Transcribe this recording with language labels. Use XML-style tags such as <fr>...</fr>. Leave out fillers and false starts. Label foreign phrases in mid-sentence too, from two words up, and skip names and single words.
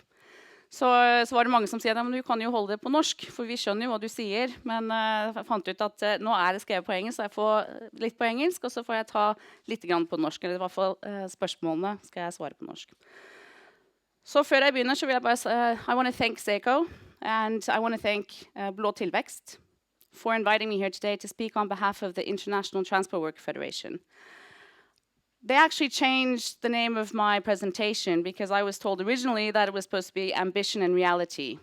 <no>Så var det mange som sier, men du kan jo holde det på norsk, for vi skjønner jo hva du sier. Men jeg fant ut at nå er det skrevet på engelsk, så jeg får litt på engelsk, og så får jeg ta litt grann på norsk, eller i hvert fall spørsmålene skal jeg svare på norsk. Så før jeg begynner, så vil jeg bare si,</no> <en>I want to thank Seiko, and I want to thank Blå Tillväxt for inviting me here today to speak on behalf of the International Transport Worker Federation. They actually changed the name of my presentation because I was told originally that it was supposed to be ambition and reality.</en>